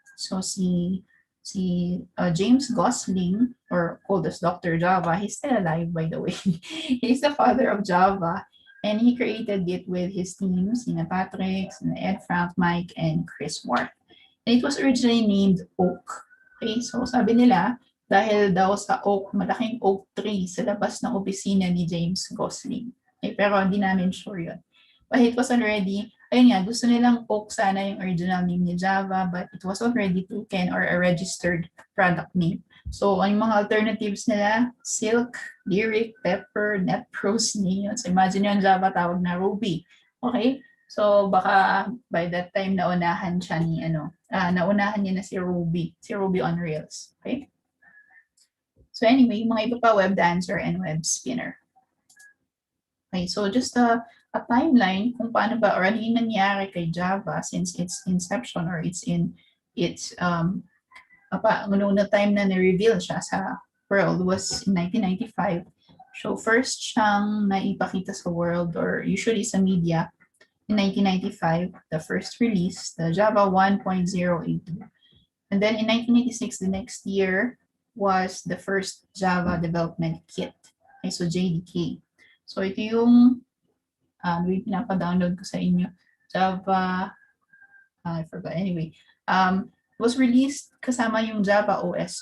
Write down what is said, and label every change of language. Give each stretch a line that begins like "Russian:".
English: So si James Gosling, or called as Dr. Java, he's still alive by the way. He's the father of Java, and he created it with his teams, Patrick, Ed Frank, Mike, and Chris Ward. And it was originally named Oak. Okay, so
Filipino: sabi nila, dahil daw sa malaking oak tree sa labas ng opisina ni James Gosling. Pero hindi namin sure yun.
English: But it was already, ayun nga,
Filipino: gusto nilang oak sana yung original name ni Java,
English: but it was already taken or a registered product name.
Filipino: So, ang mga alternatives nila, Silk, Lyric, Pepper, NetProse, Neon. So, imagine yung Java tawag na Ruby. Okay? So, baka
English: by that time,
Filipino: naunahan siya ni, naunahan niya na si Ruby on Rails. Okay?
English: So anyway,
Filipino: mga iba pa,
English: web dancer and web spinner. Okay, so just a timeline
Filipino: kung paano ba or ano yung nangyari kay Java
English: since its inception or it's in its una time na na-reveal siya sa world was in 1995.
Filipino: So first siyang naipakita sa world or usually sa media in 1995,
English: the first release,
Filipino: the Java 1.082.
English: And then in 1986, the next year, was the first Java development kit. Okay, so JDK.
Filipino: So ito yung pinapa-download ko sa inyo.
English: Java, I forgot. Anyway, it was released
Filipino: kasama yung
English: Java OS.